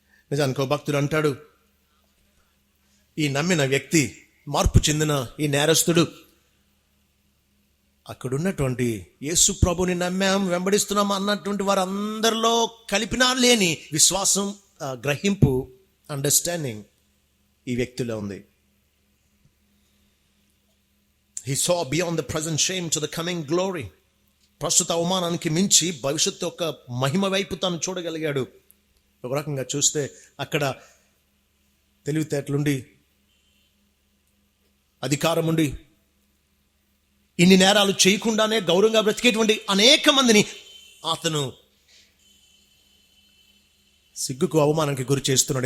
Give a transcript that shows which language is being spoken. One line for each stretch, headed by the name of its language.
Telugu: నిజానికి భక్తుడు అంటాడు, ఈ నమ్మిన వ్యక్తి, మార్పు చెందిన ఈ నేరస్తుడు అక్కడున్నటువంటి యేసు ప్రభుని నమ్మాం, వెంబడిస్తున్నాం అన్నటువంటి వారందరిలో కలిపినా లేని విశ్వాసం, గ్రహింపు, అండర్స్టాండింగ్ ఈ వ్యక్తిలో ఉంది.
English: He saw beyond the present shame to the coming glory.
Telugu: ప్రస్తుత అవమానానికి మించి భవిష్యత్తు యొక్క మహిమ వైపు తాను చూడగలిగాడు. ఒక రకంగా చూస్తే అక్కడ తెలివితేటలుండి, అధికారం ఉండి, ఇన్ని నేరాలు చేయకుండానే గౌరవంగా బ్రతికేటువంటి అనేక మందిని అతను సిగ్గుకు, అవమానానికి గురి చేస్తున్నాడు.